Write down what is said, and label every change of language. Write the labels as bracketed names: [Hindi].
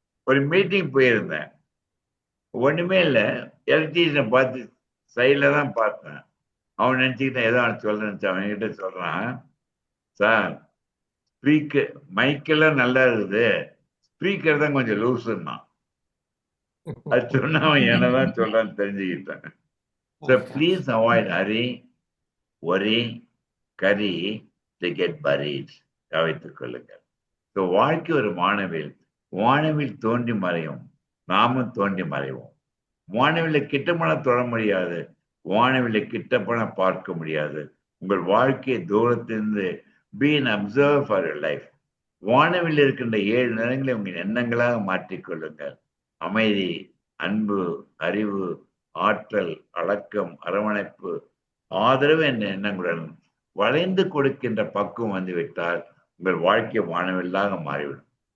[Tamil] ஒரு மீட்டிங் போயிருந்தேன், ஒண்ணுமே இல்லை, எலக்ட்ரீஷியனை பார்த்து சைட்ல தான் பார்த்தேன். அவன் நினைச்சுக்கிட்டேன் ஏதோ அவன் சொல்ல நினைச்சான். அவன் கிட்ட சொல்றான், சார் ஸ்பீக்கர் மைக்கெல்லாம் நல்லா இருக்குது, ஸ்பீக்கர் தான் கொஞ்சம் லூசுன்னா. அது சொன்ன அவன் என்னதான் சொல்றான்னு தெரிஞ்சுக்கிட்டேன். [English] So please avoid hurry, worry, curry to get buried. [Tamil] கவனித்துக் கொள்ளுங்கள். ஸோ வாழ்க்கை ஒரு வானவில், வானவில் தோன்றி மறையும், நாமும் தோன்றி மறைவோம். வானவில்லை கிட்டப்பட தொட முடியாது, வானவில்லை கிட்டப்பட பார்க்க முடியாது. உங்கள் வாழ்க்கையை தூரத்திலிருந்து [English] be an observer for your life. [Tamil] வானவில் இருக்கின்ற 7 நிறங்களை உங்கள் எண்ணங்களாக மாற்றிக்கொள்ளுங்கள். அமைதி, அன்பு, அறிவு, ஆற்றல், அடக்கம், அரவணைப்பு, ஆதரவு என்ற எண்ணங்களுடன் வளைந்து கொடுக்கின்ற பக்குவம் வந்துவிட்டால் உங்கள் வாழ்க்கை வானவில்லாக மாறிவிடும்.